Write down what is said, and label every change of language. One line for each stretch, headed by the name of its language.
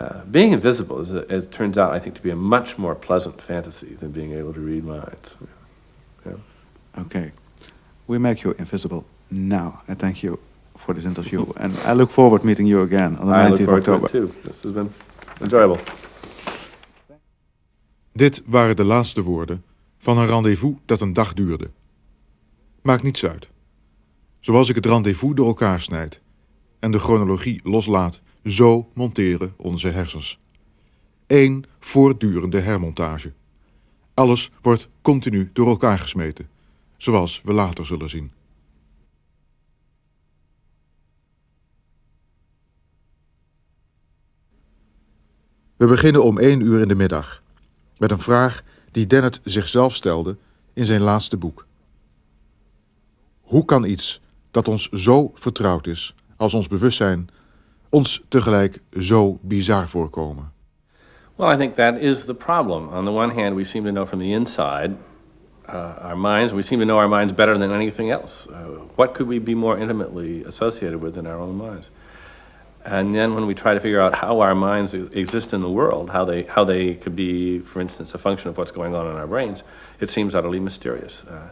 English: Being invisible is, it turns out, I think, to be a much more pleasant fantasy than being able to read minds. Yeah. Okay. We make you invisible now. And thank you for this interview. And I look forward to meeting you again on the 19th of October. To it too. This has been enjoyable.
Dutch: Dit waren de laatste woorden van een rendezvous dat een dag duurde. Maakt niets uit. Zoals ik het rendezvous door elkaar snijd en de chronologie loslaat, zo monteren onze hersens. Eén voortdurende hermontage. Alles wordt continu door elkaar gesmeten, zoals we later zullen zien. We beginnen om 1 uur in de middag, met een vraag die Dennett zichzelf stelde in zijn laatste boek. Hoe kan iets dat ons zo vertrouwd is als ons bewustzijn ons tegelijk zo bizar voorkomen?
English: Well, I think that is the problem. On the one hand, we seem to know from the inside our minds. We seem to know our minds better than anything else. What could we be more intimately associated with than our own minds? And then when we try to figure out how our minds exist in the world, how they could be, for instance, a function of what's going on in our brains, it seems utterly mysterious.